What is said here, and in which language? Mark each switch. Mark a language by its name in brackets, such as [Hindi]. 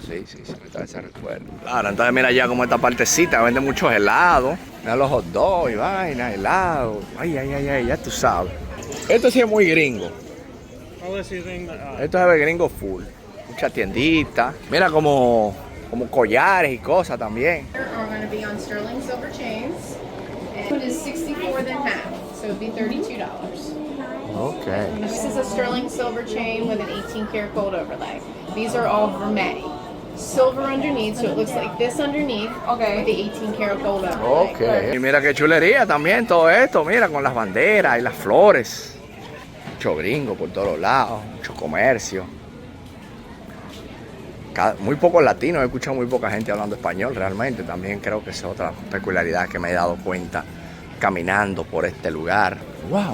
[Spanish] Sí, me trae ese recuerdo. Claro, entonces mira ya como esta partecita vende muchos helados. Mira los hot dogs y vaina, helados. Ay, ya tú sabes. Esto sí es muy gringo. Esto es el gringo full. Mucha tiendita. Mira como collares y cosas también. [English] Are going to be on sterling silver chains. It is 64 then half, so it'd be $32. Okay. This is a sterling silver chain with an 18 karat gold overlay. These are all vermeil. Silver underneath, so it looks like this underneath with the 18 karat gold overlay. Ok. [Spanish] Y mira qué chulería también todo esto, mira, con las banderas y las flores. Mucho gringo por todos lados, mucho comercio. Muy pocos latinos, he escuchado muy poca gente hablando español realmente. También creo que es otra peculiaridad que me he dado cuenta caminando por este lugar. ¡Wow!